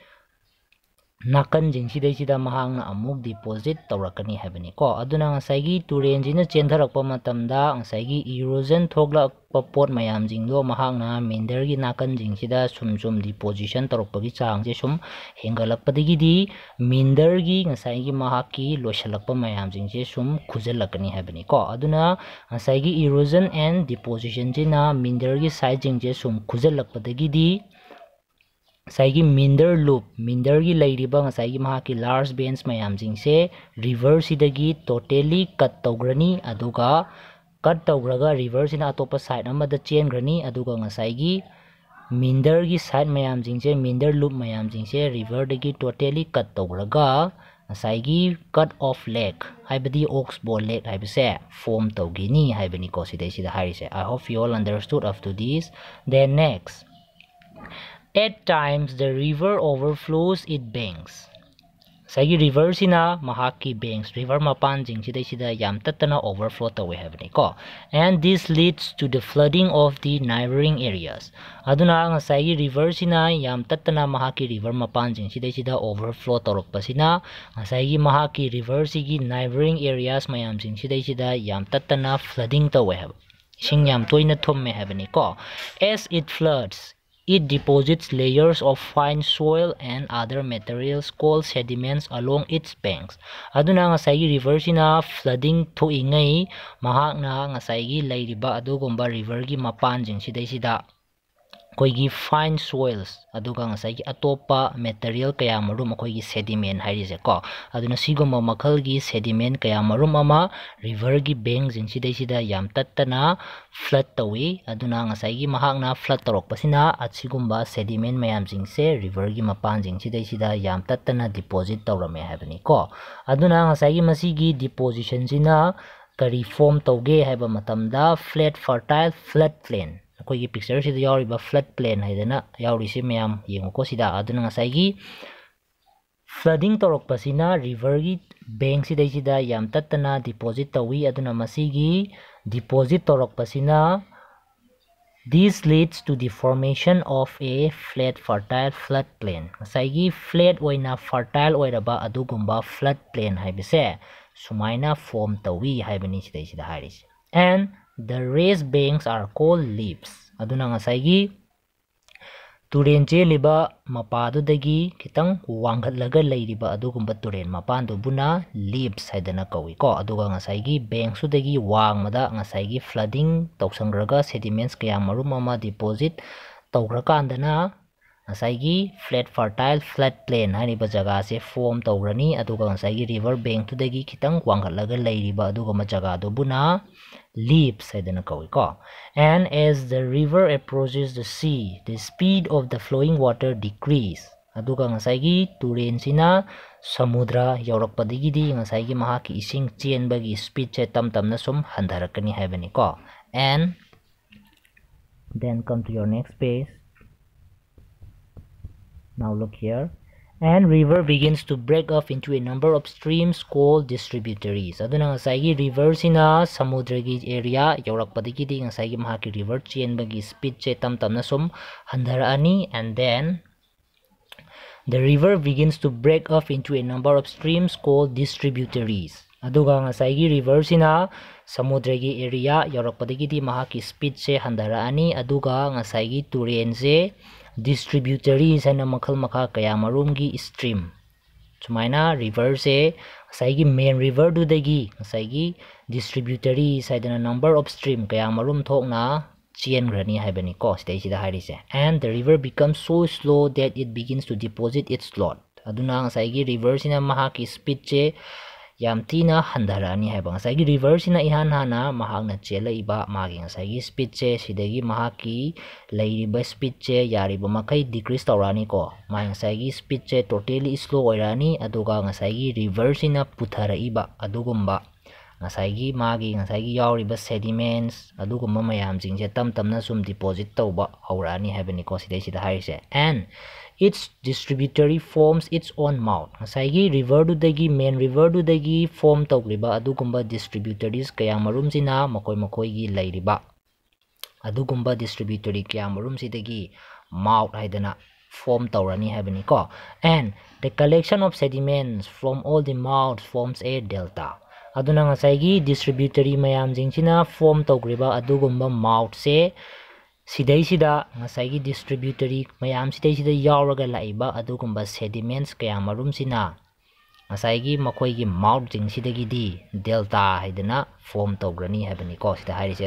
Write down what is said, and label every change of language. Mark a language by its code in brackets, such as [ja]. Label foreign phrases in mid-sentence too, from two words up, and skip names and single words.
[mni] nakan jingsidai sida mahakna amuk deposit tawrakani habani ko aduna ngasai gi turen jina chendharakpa matamda ngasai gi erosion thoglakpa pot mayam jinglo mahakna meander gi nakan jingsida sum deposition tawrakpagi changje sum hengalakpadagi di meander gi ngasai gi mahakki loisalakpa mayam jingse sum khujalakani habani ko aduna ngasai gi [en] erosion and deposition [mni] jina meander gi side jingje sum khujalakpadagi di saigi [en] meander loop [mni] meander gi leiriba ngasai gi mahaki [en] large bends [mni] mayam jingse river sidagi [en] totally cut [mni] tawgrani aduga cut tawgraga river sina atopa side amada chengrani aduga ngasai gi meander gi side mayam jingse [en] meander loop [mni] mayam jingse river dagi [en] totally cut [mni] tawgraga ngasai gi [en] cut off lake [mni] haibadi [en] oxbow lake [mni] haibase form tawgini haibani ko sidai sida harise. [en] I hope you all understood up to this. Then next, at times the river overflows its banks. [mni] Saigi river sina mahaki banks river mapan jing sida yam tatana overflow tawe habni ko, [en] and this leads to the flooding of the neighboring areas. [mni] Aduna nga saigi river sina yam tatana mahaki river mapan jing sida overflow torok pasina nga saigi mahaki river sigi [en] neighboring areas [mni] mayam jing sida yam tatana flooding tawe hab sing yam toina thumme habni ko. [en] As it floods, it deposits layers of fine soil and other materials called sediments along its banks. [mni] Aduna ngasai gi river sina flooding thoingai mahakna ngasai gi leiriba adugumba river gi mapan jing sida koigi [en] fine soils [mni] aduga ngasai gi atopa material kaya marum koigi sediment harise ko aduna sigoma makal gi sediment kaya marum ama river gi bank jing sida yam tattana flood tawi aduna ngasai gi mahakna flood torok pasina atsigumba sediment mayam jing se river gi mapan jing sida yam tattana deposit tawrame habani ko aduna ngasai gi masigi deposition sina kari form tawge haiba matamda [en] flat fertile floodplain [mni] koigi picture sida yauriba floodplain haidana yaurisi mayam yenguko sida aduna ngasai gi flooding torok pasina river gi bank sida yam tattana deposit tawi aduna masigi deposit torok pasina [en] this leads to the formation of a flat fertile floodplain. [mni] Ngasai gi flat oina fertile oiraba adugumba floodplain haibise sumaina form tawi haibani sida haris, [en] and the raised banks are called leaps. [mni] Aduna ngasai gi turen cheliba mapadu dagi kitang wanghatlaga leiriba adugumba turen mapandu buna leaps haidana kawi ko aduga ngasai gi bank su dagi wangmada ngasai gi flooding tawsangraga sediments kaya marum ama deposit tawgrakandana ngasai gi [en] flat fertile floodplain [mni] haniba jaga se form tawgrani aduga ngasai gi [en] river bank [mni] tu dagi kitang wanghatlaga leiriba aduga ma jaga do buna leaps haidana kawi ko. [en] And as the river approaches the sea, the speed of the flowing water decrease. [mni] Aduga ngasai gi turen sina samudra yaurakpadagi di ngasai gi mahaki ising chenbagi speed che tamna sum handharakani haibani ko. [en] And then come to your next page. Now look here. And river begins to break off into a number of streams called distributaries. [mni] Aduna ngasai gi river sina samudra gi area yaurakpadagi di ngasai gi mahaki river chenbagi speed che tamna sum handharani, [en] and then the river begins to break off into a number of streams called distributaries. [mni] Aduga ngasai gi river sina samudra gi area yaurakpadagi di mahaki speed che handharani aduga ngasai gi turen se distributaries haina makhal makha kaya marum gi stream sumaina river se ngasai gi [en] main river [mni] du dagi ngasai gi distributaries haidana [en] number of stream [mni] kaya marum thokna chengrani haibani ko sidai sida harise, [en] and the river becomes so slow that it begins to deposit its lot. [mni] Aduna ngasai gi river sina mahaki speed che yam tina handharani haiba ngasai river sina ihan hana mahakna chelaiba magi ngasai speed che sidagi mahaki leiriba speed che yariba makai decrease tawrani ko mai ngasai speed che totally slow oirani aduga ngasai river sina putharaiba adugumba ngasai magi ngasai yauriba sediments adugumba mayam jingje tamna sum deposit tawba haurani haibani ko sidai sida harise [en] and its distributary forms its own mouth [mni] ngasai river du dagi [en] main river [mni] du dagi form tawliba adugumba distributaries kaya marum sina makoi gi lairiba adugumba distributary kaya marum sidagi mouth haidana form tawrani haibani ko [en] and the collection of sediments from all the mouths forms a delta [mni] aduna ngasai distributary mayam jingchina form tawgriba adugumba mouth se sidai sida ngasai distributary mayam sidai sida yauraga laiba adugumba sediments kaya marum sina ngasai makoi gi mouth jing sidagi di delta haidana form tawgrani habani ko sida harise